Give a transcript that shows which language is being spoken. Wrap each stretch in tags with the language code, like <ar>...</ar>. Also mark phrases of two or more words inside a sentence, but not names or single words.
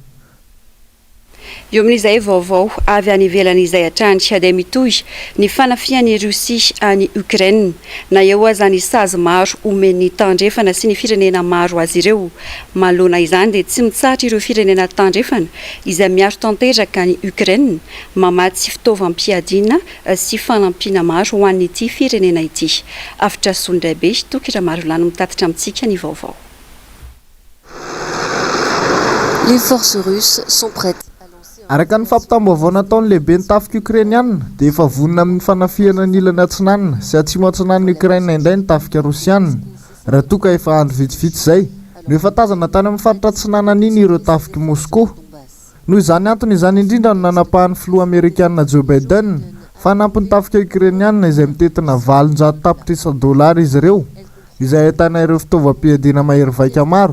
<mg>Eo amin'izay vaovao avy any ivelan'izay atrandry dia mitohy ny fanafian'ny Rosia any Ukraine na eo aza ny sazy maro omeny tandrefana sy ny firenena maro azy ireo. Manoloana izany dia tsy mitsahatra ireo firenena tandrefana izay miaro tanteraka ny Ukraine mamatsy fitaovam-piadiana sy fanampiana maro ho an'ity firenena ity. Afitra Sondraibe Tokira Marolano mitatitra amintsika ny vaovao.</mg> <fr>Les forces russes sont prêtes.</fr> <mg>Araka ny fampitam-baovao nataon'ny lehibe ny tafika Ukrainiana dia efa vonona amin'ny fanafiana ny ilana atsinanana sy atsimo atsinan'ny Ukraina indray ny tafika Rosiana. Raha toka efa andro vitsivitsy izay no efa tazana tany amin'ny faritra atsinanana iny ireo tafika Moscou. Noho izany antony izany indrindra no nanapahan'ny filoha Amerikanina Joe Biden fanampiny tafika Ukrainiana izay mitetina $700 izy ireo izay ahitana ireo fitaovam-piadiana mahery vaika maro.</mg>